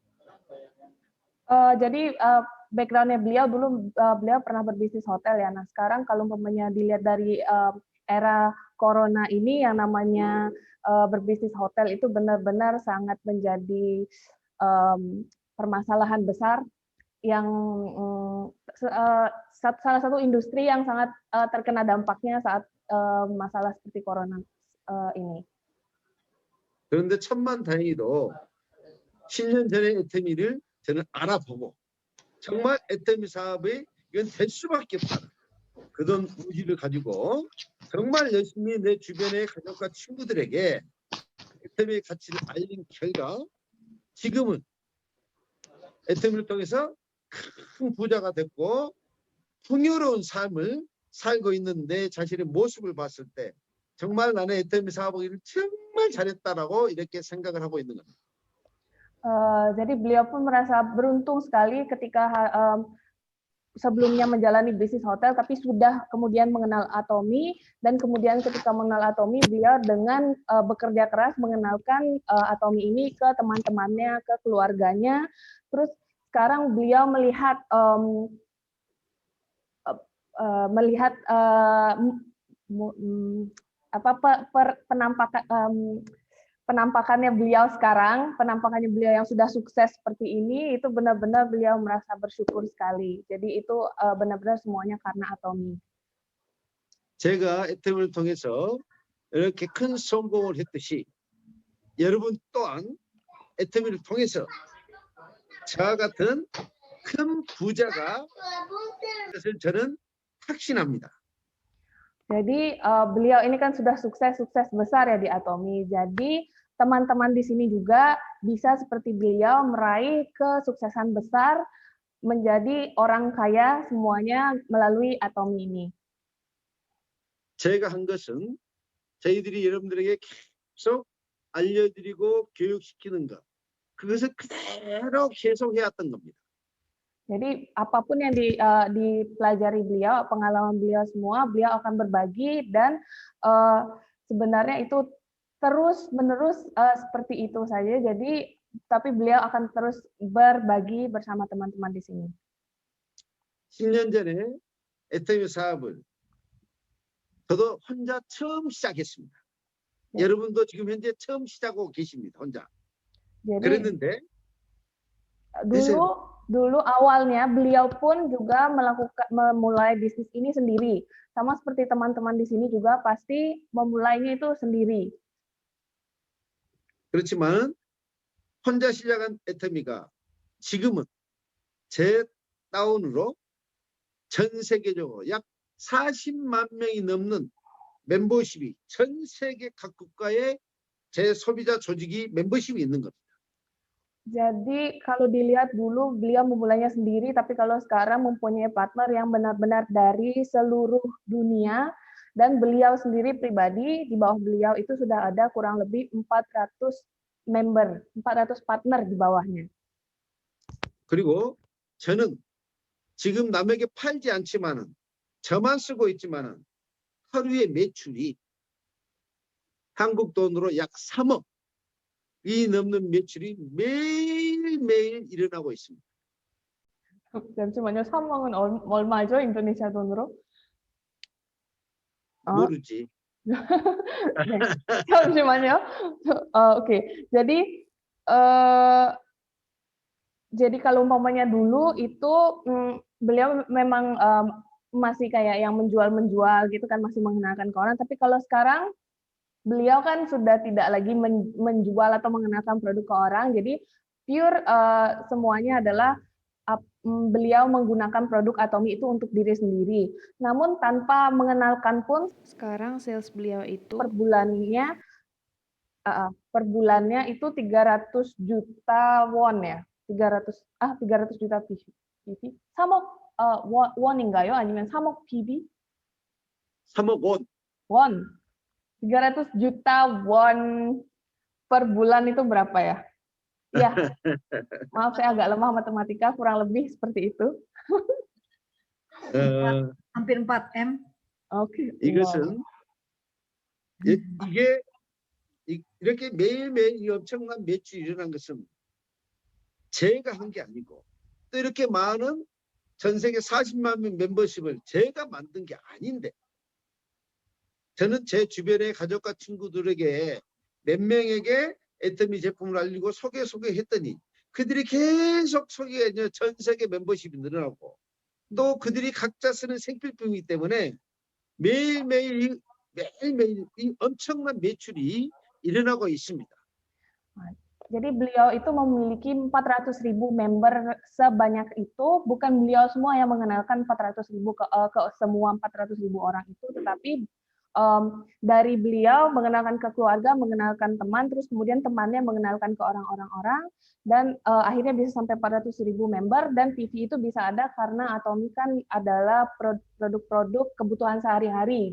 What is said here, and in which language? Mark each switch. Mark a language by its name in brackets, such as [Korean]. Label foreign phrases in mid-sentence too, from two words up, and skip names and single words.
[Indonesian] Jadi backgroundnya beliau dulu beliau pernah berbisnis hotel ya. Nah sekarang kalau umpamanya dilihat dari era corona ini yang namanya berbisnis hotel itu benar-benar sangat menjadi permasalahan besar yang salah satu industri yang sangat terkena dampaknya saat masalah seperti corona ini. [Korean] 그런데 천만다행히도 10년 전에 애터미를 저는 알아보고 정말 애터미 사업이 이건 될 수밖에 없다. 그런 의지를 가지고 정말 열심히 내 주변의 가족과 친구들에게 애터미의 가치를 알린 결과 지금은 애터미를 통해서 큰 부자가 됐고 풍요로운 삶을 살고 있는 내 자신의 모습을 봤을 때 정말 나는 애터미 사업을 정말 잘했다라고 이렇게 생각을 하고 있는 겁니다. [Indonesian] Jadi beliau pun merasa beruntung sekali ketika sebelumnya menjalani bisnis hotel, tapi sudah kemudian mengenal Atomi, dan kemudian ketika mengenal Atomi, beliau dengan bekerja keras mengenalkan Atomi ini ke teman-temannya, ke keluarganya. Terus sekarang beliau melihat penampakannya beliau sekarang, penampakannya beliau yang sudah sukses seperti ini, itu benar-benar beliau merasa bersyukur sekali. Jadi itu benar-benar semuanya karena Atomi. [Korean] 제가 애터미를 통해서 이렇게 큰 성공을 했듯이 여러분 또한 애터미를 통해서 저와 같은 큰 부자가 것을 저는 확신합니다. [Indonesian] Jadi beliau ini kan sudah sukses besar ya di Atomi. Jadi teman-teman di sini juga bisa seperti beliau meraih kesuksesan besar menjadi orang kaya semuanya melalui Atomi ini. [Korean] 제가 한 것은 저희들이 여러분들에게 계속 알려드리고 교육시키는 것, 그것을 그대로 계속 해왔던 겁니다. [Indonesian] Jadi apapun yang dipelajari beliau, pengalaman beliau semua, beliau akan berbagi dan sebenarnya itu terus-menerus seperti itu saja. Jadi tapi beliau akan terus berbagi bersama teman-teman di sini. [Korean] 10년 전에 애터미 사업을 저도 혼자 처음 시작했습니다. 네. 여러분도 지금 현재 처음 시작하고 계십니다. 혼자. [Indonesian] Jadi [Korean] 그랬는데 [Indonesian] dulu awalnya beliau pun juga memulai bisnis ini sendiri. Sama seperti teman-teman di sini juga pasti memulainya itu sendiri. [Korean] 그렇지만 혼자 시작한 애터미가 지금은 제 다운으로 전 세계적으로 약 40만 명이 넘는 멤버십이 전 세계 각국가의 제 소비자 조직이 멤버십이 있는 겁니다. [Indonesian] Jadi kalau dilihat dulu beliau memulainya sendiri, tapi kalau sekarang mempunyai partner yang benar-benar dari seluruh dunia, dan beliau sendiri pribadi di bawah beliau itu sudah ada kurang lebih 400 member, 400 partner di bawahnya. [Korean] 그리고 저는 지금 남에게 팔지 않지만은 저만 쓰고 있지만은 하루의 매출이 한국 돈으로 약 3억이 넘는 매출이 매일매일 일어나고 있습니다. 잠시만요. 3억은 얼마죠? 인도네시아 돈으로? 모르지. 네. 잠시만요. [Indonesian] Oke. Jadi kalau umpamanya dulu itu beliau memang masih kayak yang menjual gitu kan, masih mengenalkan ke orang. Tapi kalau sekarang beliau kan sudah tidak lagi menjual atau mengenalkan produk ke orang. Jadi pure semuanya adalah beliau menggunakan produk Atomi itu untuk diri sendiri. Namun tanpa mengenalkan pun sekarang sales beliau itu per bulannya Per bulannya itu 300 juta won ya. 300 juta PV. [Korean] 3억 원인가요? 아니면 3억 PV? 3억 원. Won. [Indonesian] 300 juta won per bulan itu berapa ya? Ya, maaf saya agak lemah matematika, kurang lebih seperti itu. Hampir 4M. Oke. [Korean] 이것은 이게 이렇게 매일매일 이 엄청난 매출이 일어난 것은 제가 한 게 아니고 또 이렇게 많은 전 세계 40만 명 멤버십을 제가 만든 게 아닌데 저는 제 주변의 가족과 친구들에게 몇 명에게 애터미 제품을 알리고 소개했더니 그들이 계속 소개해 전 세계 멤버십이 늘어나고 또 그들이 각자 쓰는 생필품이기 때문에 매일매일 이 엄청난 매출이 일어나고 있습니다. [Indonesian] Jadi beliau itu memiliki 400.000 member sebanyak itu, bukan beliau semua yang mengenalkan 400.000 ke semua 400.000 orang itu, tetapi dari beliau mengenalkan ke keluarga, mengenalkan teman, terus kemudian temannya mengenalkan ke orang-orang, dan akhirnya bisa sampai 400.000 member, dan PV itu bisa ada karena Atomy kan adalah produk-produk kebutuhan sehari-hari.